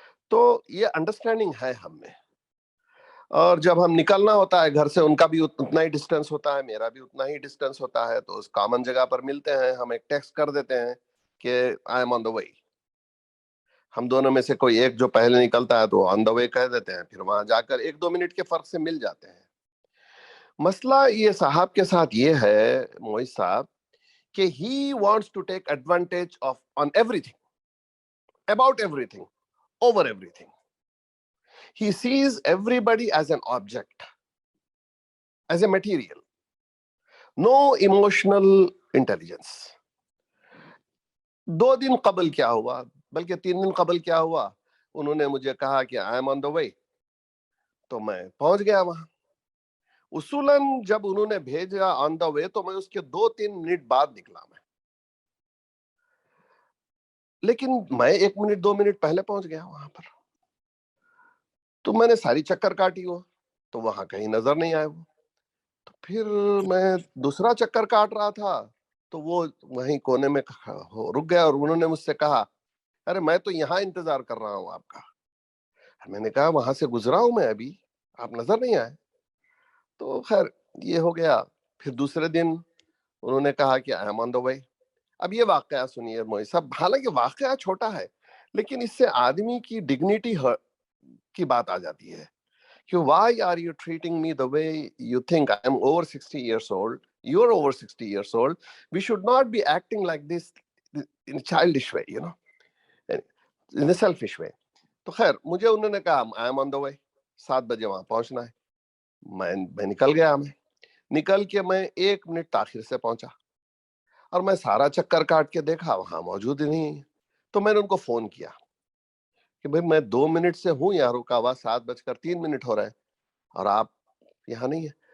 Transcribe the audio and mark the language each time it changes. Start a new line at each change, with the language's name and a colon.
Urdu: تو یہ انڈرسٹینڈنگ ہے ہم میں. اور جب ہم نکلنا ہوتا ہے گھر سے, ان کا بھی اتنا ہی ڈسٹینس ہوتا ہے, میرا بھی اتنا ہی ڈسٹینس ہوتا ہے, تو اس کامن جگہ پر ملتے ہیں, ہم ایک ٹیکسٹ کر دیتے ہیں کہ
English: I am on the way.
Urdu: ہم دونوں میں سے کوئی ایک جو پہلے نکلتا ہے تو
English: on the way
Urdu: کہہ دیتے ہیں, پھر وہاں جا کر 1-2 منٹ کے فرق سے مل جاتے ہیں. مسئلہ یہ صاحب کے ساتھ یہ ہے, موئز صاحب, کہ
English: he wants to take advantage on everything, about everything, over everything. He sees everybody as an object, as a material. No emotional intelligence.
Urdu: 2 دن قبل کیا ہوا, بلکہ 3 دن قبل کیا ہوا, انہوں نے مجھے کہا کہ
English: I am on the way,
Urdu: تو میں پہنچ گیا وہاں. اصولاً جب انہوں نے بھیجا آن دا وے تو میں اس کے 2-3 منٹ بعد نکلا میں, لیکن میں 1 منٹ 2 منٹ پہلے پہنچ گیا وہاں پر. تو میں نے ساری چکر کاٹی, وہ تو وہاں کہیں نظر نہیں آئے وہ. تو پھر میں دوسرا چکر کاٹ رہا تھا, تو وہ وہیں کونے میں رک گیا, اور انہوں نے مجھ سے کہا, ارے میں تو یہاں انتظار کر رہا ہوں آپ کا. میں نے کہا وہاں سے گزرا ہوں میں ابھی, آپ نظر نہیں آئے. تو خیر یہ ہو گیا. پھر دوسرے دن انہوں نے کہا کہ
English: I am on the way.
Urdu: اب یہ واقعہ سنیے موئز صاحب, حالانکہ واقعہ چھوٹا ہے, لیکن اس سے آدمی کی ڈگنیٹی کی بات آ جاتی ہے
English: کہ why are you treating me the way you think I am over 60 years old, you're over 60 years old, we should not be acting like this in a childish way, in a selfish way.
Urdu: تو خیر مجھے انہوں نے کہا
English: I am on the way,
Urdu: 7 بجے وہاں پہنچنا ہے. میں نکل گیا. میں نکل کے میں 1 منٹ تاخیر سے پہنچا, اور میں سارا چکر کاٹ کے دیکھا وہاں موجود ہی نہیں. تو میں نے ان کو فون کیا کہ بھائی میں 2 منٹ سے ہوں یہاں رکا ہوا, 7:03 ہو رہے ہیں, اور آپ یہاں نہیں ہے.